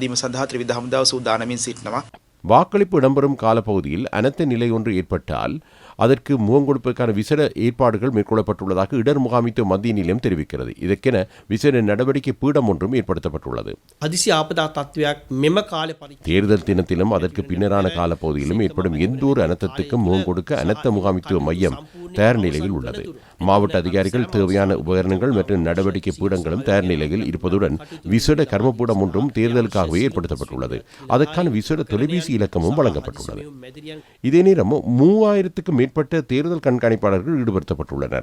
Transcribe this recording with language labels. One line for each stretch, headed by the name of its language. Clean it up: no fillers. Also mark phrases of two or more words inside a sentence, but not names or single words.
Tamil: வாக்களிப்பு இடம்பெறும் காலப்பகுதியில் அனர்த்த நிலை ஒன்று ஏற்பட்டால் அதற்கு முகம் கொடுப்பதற்கான விசேட ஏற்பாடுகள் மேற்கொள்ளப்பட்டுள்ளதாக இடர் முகாமித்துவ மத்திய நிலையம் தெரிவிக்கிறது. இதற்கென விசேட நடவடிக்கை பீடம் ஒன்றும் ஏற்படுத்தப்பட்டுள்ளது.
Sinhala: හදිසි ආපදා තත්ත්වයක් මෙම කාලේ
Tamil: தேர்தல் தினத்திலும் அதற்கு பின்னரான காலப்பகுதியிலும் ஏற்படும் எந்த ஒரு அனர்த்தத்துக்கும் முகம் கொடுக்க அனர்த்த முகாமித்துவ மையம் தயார் நிலையில் உள்ளது. மாவட்ட அதிகாரிகள் தேவையான உபகரணங்கள் மற்றும் நடவடிக்கை பீடங்களும் தயார் நிலையில் இருப்பதுடன் விசேட கர்மபீடம் ஒன்றும் தேர்தலுக்காகவே ஏற்படுத்தப்பட்டுள்ளது. அதற்கான விசேட தொலைபேசி இலக்கமும் வழங்கப்பட்டுள்ளது. இதே நேரம் 3000க்கும் மேற்பட்ட தேர்தல் கண்காணிப்பாளர்கள் ஈடுபடுத்தப்பட்டுள்ளனர்.